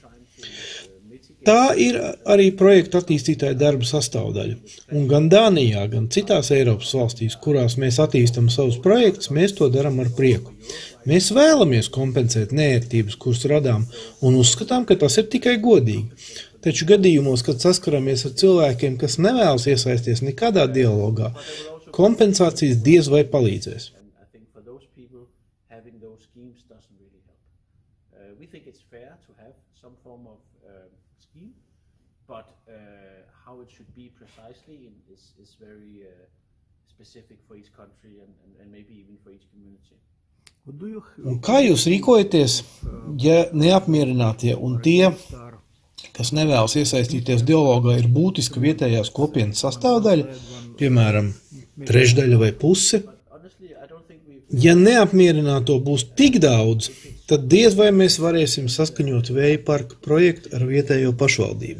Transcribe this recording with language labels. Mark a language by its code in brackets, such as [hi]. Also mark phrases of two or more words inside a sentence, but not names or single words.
[lv] Tā ir arī projektu attīstītāja darba sastāvdaļa, un gan Dānijā, gan citās Eiropas valstīs, kurās mēs attīstam savus projektus, mēs to darām ar prieku. Mēs vēlamies kompensēt neērtības, kuras radām, un uzskatām, ka tas ir tikai godīgi. Taču gadījumos, kad saskaramies ar cilvēkiem, kas nevēlas iesaisties nekādā dialogā, kompensācijas diez vai palīdzēs. [en] Scheme, but how it should be precisely is very specific for each country and maybe even for each community. [lv] Un kā jūs rīkojaties, ja neapmierinātie un tie, kas nevēlas iesaistīties dialogā, ir būtiska vietējās kopienas sastāvdaļa, piemēram, trešdaļa vai puse? Ja neapmierināto būs tik daudz, tad diez vai mēs varēsim saskaņot vēja parka projektu ar vietējo pašvaldību.